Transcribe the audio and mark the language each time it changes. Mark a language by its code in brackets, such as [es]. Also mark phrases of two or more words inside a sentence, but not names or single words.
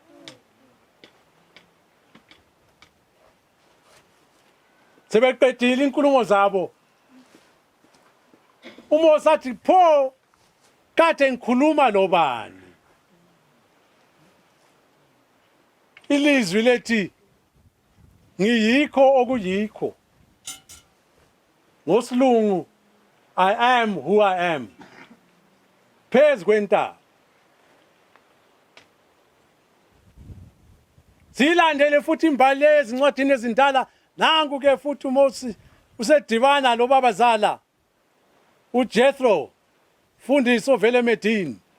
[nd] sebeqedile inkulumo zabo uMose athi pho kade ngikhuluma lobani ilizwi lethi ngiyikho okuyikho ngosilungu [en] I am who I am [nd] phezu kwentaba silandele futhi imbali ezincwadini ezindala nangu ke futhi uMose usedibana lobabazala uJethro fundiso vele emedini